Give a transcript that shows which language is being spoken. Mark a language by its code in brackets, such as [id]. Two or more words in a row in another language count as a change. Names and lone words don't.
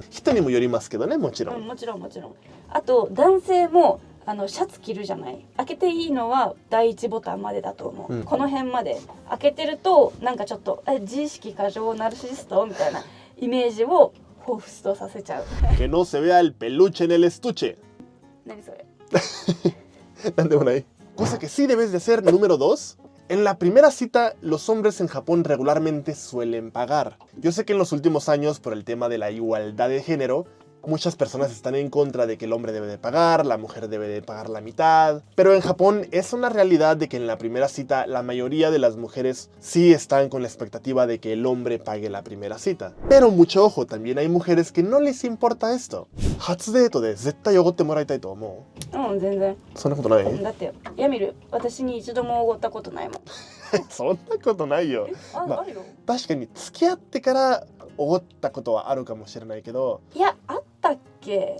[ja] 人にもよりますけどね、もちろん。もちろん。あと男性もシャツ着るじゃない。開けていいのは第1ボタンまでだと思う。この辺まで開けてるとなんかちょっと自意識過剰ナルシストみたいなイメージを彷彿とさせちゃう。 [es] Que no se vea el peluche en el estuche. [ja] 何それ？なんでもない。 [es] Cosa que sí debes de hacer, número 2. En la primera cita, los hombres en Japón regularmente suelen pagar. Yo sé que en los últimos años, por el tema de la igualdad de género, Muchas personas están en contra de que el hombre debe de pagar, la mujer debe de pagar la mitad. Pero en Japón es una realidad de que en la primera cita la mayoría de las mujeres sí están con la expectativa de que el hombre pague la primera cita. Pero mucho ojo, también hay mujeres que no les importa esto. [ja] 初デートで絶対おごってもらいたいと思うん全然う。そんなことない？だってヤミル私に一度もおごったことないもんそんなことないよ。あるよ確かに付き合ってからおごったことはあるかもしれないけど、いやあったっけ